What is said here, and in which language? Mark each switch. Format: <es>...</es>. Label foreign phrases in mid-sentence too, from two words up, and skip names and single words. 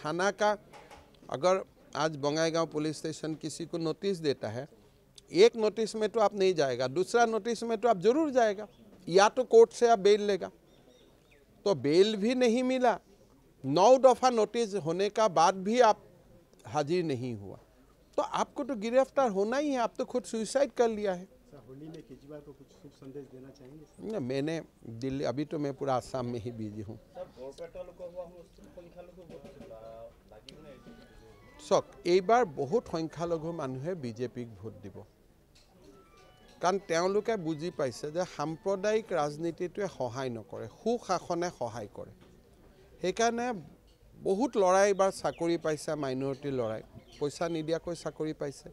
<hi>थाना का अगर आज बंगाईगांव पुलिस स्टेशन किसी को नोटिस देता है, एक नोटिस में तो आप नहीं जाएगा, दूसरा नोटिस में तो आप जरूर जाएगा, या तो कोर्ट से आप बेल लेगा, तो बेल भी नहीं मिला, 9 दफ़ा नोटिस होने का बाद भी आप हाजिर नहीं हुआ, तो आपको तो गिरफ्तार होना ही है, आप तो खुद सुसाइड कर लिया है। होली में केजरीवाल को कुछ शुभ संदेश देना चाहेंगे? ना, मैंने दिल्ली, अभी तो मैं पूरा आसाम में ही बिजी हूँ।</hi> <as>चक এইবাৰ বহুত সংখ্যালঘু মানুহে বিজেপিক ভোট দিব, কাৰণ তেওঁলোকে বুজি পাইছে যে সাম্প্ৰদায়িক ৰাজনীতিটোৱে সহায় নকৰে, সুশাসনে সহায় কৰে। সেইকাৰণে বহুত ল'ৰাই এইবাৰ চাকৰি পাইছে, মাইনৰিটিৰ ল'ৰাই পইচা নিদিয়াকৈ চাকৰি পাইছে।</as>